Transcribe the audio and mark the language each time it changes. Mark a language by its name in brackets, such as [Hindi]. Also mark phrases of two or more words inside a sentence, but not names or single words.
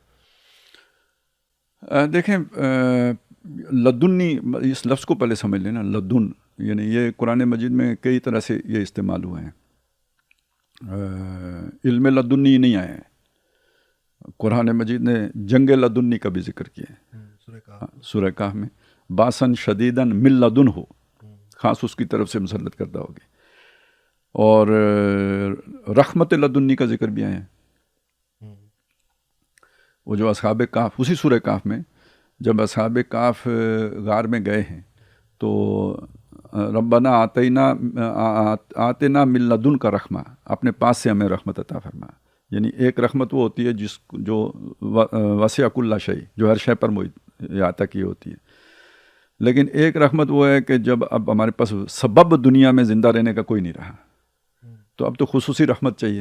[Urdu] دیکھیں لدنی اس لفظ کو پہلے سمجھ لینا. لدن یعنی یہ قرآن مجید میں کئی طرح سے یہ استعمال ہوئے ہیں. علم لدنی نہیں آیا ہے. قرآن مجید نے جنگ لدنی کا بھی ذکر کیا ہے سورہ کہف میں. [Arabic] باسن شدیدن من لدن [Urdu] ہو, خاص اس کی طرف سے مسلط کردہ ہوگی. اور رحمت لدنی کا ذکر بھی آیا ہے. وہ جو اصحاب کہف, اسی سورہ کہف میں جب اصحاب کہف غار میں گئے ہیں تو [Arabic] ربنا آتنا من لدن کا رحمہ, [Urdu] اپنے پاس سے ہمیں رحمت عطا فرما. یعنی ایک رحمت وہ ہوتی ہے جو [Arabic] وسع کل شیء, [Urdu] جو ہر شے پر احاطہ کی ہوتی ہے. لیکن ایک رحمت وہ ہے کہ جب اب ہمارے پاس سبب دنیا میں زندہ رہنے کا کوئی نہیں رہا, تو اب تو خصوصی رحمت چاہیے.